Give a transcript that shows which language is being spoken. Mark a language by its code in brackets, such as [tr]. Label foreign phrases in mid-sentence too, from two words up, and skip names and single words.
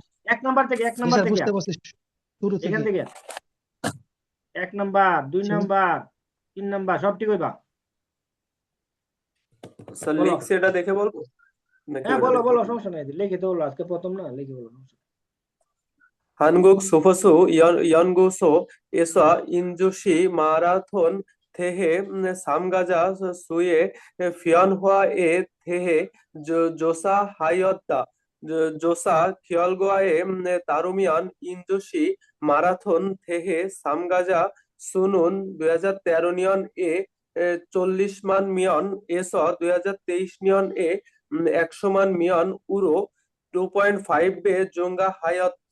[bn] এক নাম্বার থেকে, এক জি নাম্বার স্যার, থেকে, বুঝতে পারছি, শুরু এখান থেকে। থেকে 1 নাম্বার 2 সিরাজ- নাম্বার 3 নাম্বার সব ঠিক হইবা। স্যার বলো। লিখছি এটা দেখে বলবো নাকি হ্যাঁ, ওটা বলো দেখে বলো, বলবো? সমস্যা নাই, লিখে তো বলো, আজকে প্রথম না, লিখে বলো, সমস্যা নেই। [ko] 한국 소포수 연구소 에서 인주시 마라톤 대회 참가자 수의 변화에 대해 조사하였다. 조사 결과에 따르면 인주시 마라톤 대회 참가자 수는 2013년에 40만 명에서 2023년에 100만 명으로 2.5배 증가하였다.